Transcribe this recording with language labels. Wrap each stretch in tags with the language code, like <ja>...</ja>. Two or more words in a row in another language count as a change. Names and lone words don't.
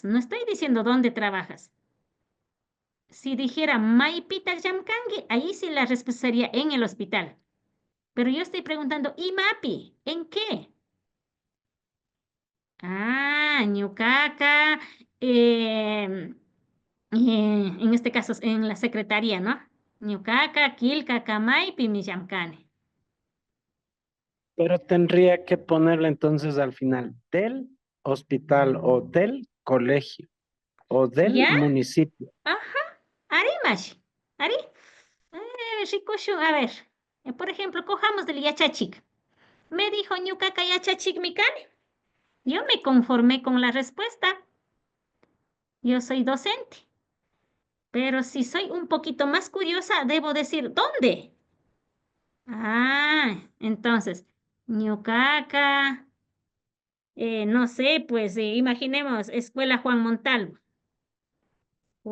<es>No estoy diciendo dónde trabajas. Si dijera</es> <qu>Maipita Llamkangi,</qu> <es>ahí sí la respuesta sería en el hospital. Pero yo estoy preguntando, IMAPI, ¿en qué? Ah, ñuqaqa, en este caso en la secretaría, ¿no?</es> <qu>Ñuqaqa quillqa maypi mi llamkani.</qu> <es>Pero tendría que ponerle entonces al final del hospital o del colegio o del ¿Ya? municipio. Ajá,</es> <qu>arimash, ari. Rikushu,</qu> <es>a ver, por ejemplo, cojamos del yachachik. Me dijo</es> <qu>ñuqaqa yachachik mikani.</qu> <es>Yo me conformé con la respuesta. Yo soy docente. Pero si soy un poquito más curiosa, debo decir, ¿dónde? Ah, entonces, ñuqaqa, no sé, pues imaginemos, Escuela Juan Montalvo.</es>